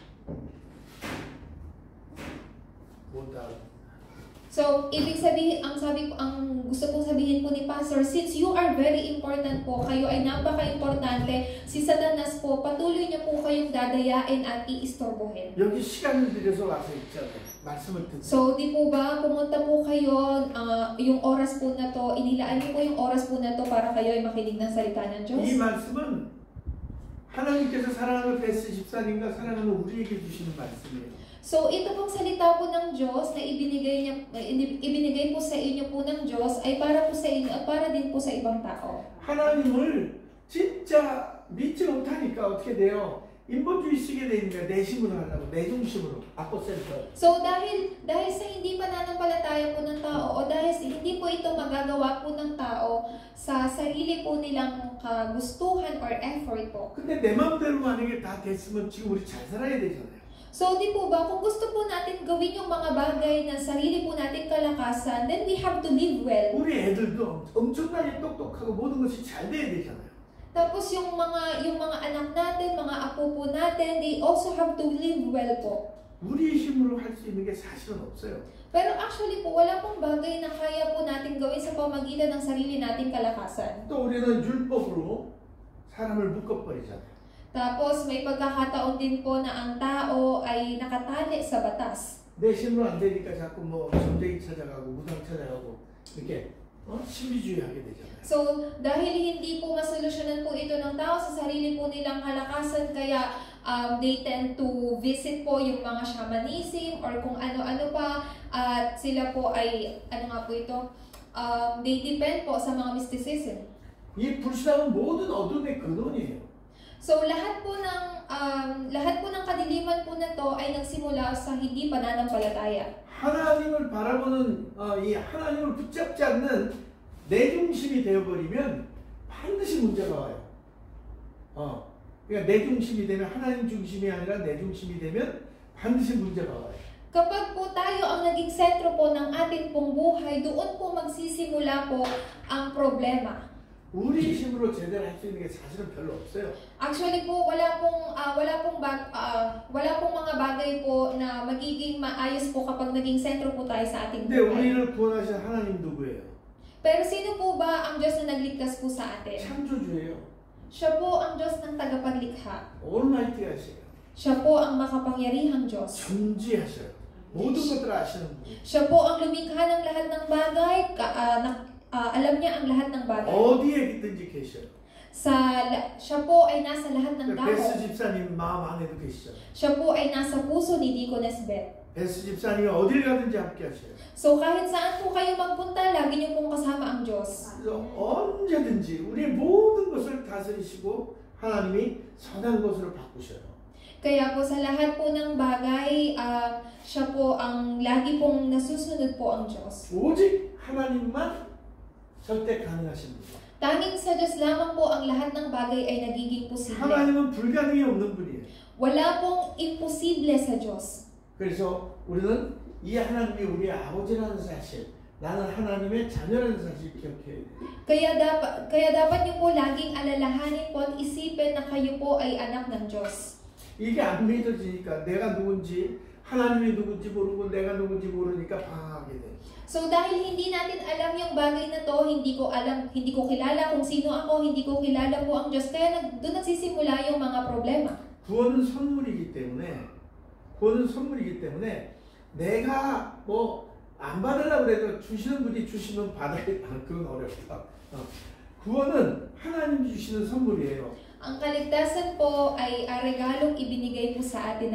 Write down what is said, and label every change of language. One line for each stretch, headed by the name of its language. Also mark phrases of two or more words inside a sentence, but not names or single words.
Filipino: So, ibig sabihin, ang gusto kong sabihin po ni Pastor,
English: since you are very important
Filipino: po, kayo ay napaka-importante, si Satanas po, patuloy niya po kayong dadayain at iistorbohin.
Korean: 여기 시간을 들여서 와서 있잖아요. 말씀을 듣고.
Filipino: So, di po ba, pumunta po kayo, yung oras po na to, inilaan niyo po yung oras po na to para kayo ay makinig ng salita ng Diyos?
Korean: 이 말씀은 하나님께서 사랑하는 베스 집사님과 사랑하는 우리에게 주시는 말씀이에요.
Filipino: So, ito pong salita po ng Diyos na ibinigay po sa inyo po ng Diyos ay para po sa inyo at para din po sa ibang tao.
Korean: 하나님을 진짜 믿지 못하니까 어떻게 돼요? 인본주의 쓰게 되니까 내심으로 하려고 내중심으로 아포센터.
Filipino: So, dahil sa hindi pananampalataya po ng tao o dahil hindi po ito magagawa po ng tao sa sarili po nilang kagustuhan
English: or effort
Filipino: po.
Korean: 근데 내 마음대로 만약에 다 됐으면 지금 우리 잘 살아야 되잖아요.
Filipino: So, di po ba, kung gusto po natin gawin yung mga bagay na sarili po natin kalakasan,
English: then we have to live well.
Korean: 우리 애들도 엄청나게 똑똑하고 모든 것이 잘 돼야 되잖아요.
Filipino: Tapos yung mga anak natin, mga apo po natin,
English: they also have to live well po.
Korean: 우리 힘으로 할 수 있는 게 사실은 없어요.
Filipino: Pero actually po, wala pong bagay na kaya po natin gawin sa pamagitan ng sarili nating kalakasan.
Korean: 또 우리는 율법으로 사람을 묶어버리잖아요.
Filipino: Tapos may pagkakataon din po na ang tao ay nakatali sa batas.
Korean: 내 힘으로 안 되니까 자꾸 뭐 점쟁이 찾아가고 무당 찾아가고 이렇게 신비주의 하게 되잖아요.
Filipino: So, dahil hindi po masolusyonan po ito ng tao sa sarili po nilang kalakasan, kaya
English: they tend to visit
Filipino: po yung mga shamanism or kung ano-ano pa, at sila po ay,
English: they depend
Filipino: po sa mga
English: mysticism.
Korean: 이 불신앙은 모든 어둠의 근원이에요.
Filipino: So, lahat po ng kadiliman po na to ay nagsimula sa hindi pananampalataya.
Korean: 하나님을 바라보는 이 하나님을 붙잡지 않는 내 중심이 되어버리면 반드시 문제가 와요. 그러니까 내 중심이 되면 하나님 중심이 아니라 내 중심이 되면 반드시 문제가 와요.
Filipino: Kapag po tayo ang naging sentro po ng ating pong buhay, doon po magsisimula po ang problema.
Korean: 우리 힘으로 제대로 할 수 있는 게 사실은 별로 없어요.
Filipino: Actually po, wala pong mga bagay po na magiging maayos po kapag naging sentro po tayo sa ating
Korean: 근데
Filipino: buhay.
Korean: 우리를 구원하신 하나님 누구예요?
Filipino: Pero sino po ba ang Diyos na nagligtas po sa atin?
Korean: 창조주예요.
Filipino: Siya po ang Diyos ng tagapaglikha.
Korean: 올마이티하세요.
Filipino: Siya po ang makapangyarihang Diyos.
Korean: 존재하셔요. 모든 것들을 아시는 분.
Filipino: Siya po ang lumikha ng lahat ng bagay, alam niya ang lahat ng bagay.
Korean: 어디에 있든지 계셔요.
Filipino: Siya po ay nasa lahat ng tao.
Korean: 베스 집사님 마음 안에도 계시죠.
Filipino: Siya po ay nasa puso ni Deaconess Beth.
Korean: 베스 집사님이 어딜 가든지 함께 하셔요.
Filipino: So kahit saan po kayo magpunta, lagi niyo pong kasama ang Diyos.
Korean: 언제든지 우리의 모든 것을 다스리시고 하나님이 선한 것으로 바꾸셔요.
Filipino: Kaya po sa lahat po ng bagay, siya po ang lagi pong nasusunod po ang Diyos.
Korean: 오직 하나님만 절대 가능하신 분.
Filipino: Tanging sa Diyos lamang po ang lahat ng bagay ay nagiging posible.
Korean: 하나님은 불가능이 없는 분이에요.
Filipino: Wala pong imposible sa Diyos.
Korean: 그래서 우리는 이 하나님이 우리 아버지라는 사실, 나는 하나님의 자녀라는 사실 기억해야 돼요.
Filipino: Kaya dapat niyo po laging alalahanin po at isipin na kayo po ay anak ng Diyos.
Korean: 이게 안 믿어지니까 내가 누군지 하나님이 누군지 모르고 내가 누군지 모르니까 방황하게 돼.
Filipino: So dahil hindi natin alam yung bagay na to, hindi ko kilala kung sino ako, hindi ko kilala po ang Diyos, kaya doon nagsisimula yung mga problema.
Korean: 구원은 선물이기 때문에 내가 뭐 안 받으려고 그래도 주시는 분이 주시면 받아야 그건 어렵다. 구원은 하나님 주시는 선물이에요.
Filipino: Ang kaligtasan po ay regalong ibinigay po sa atin ng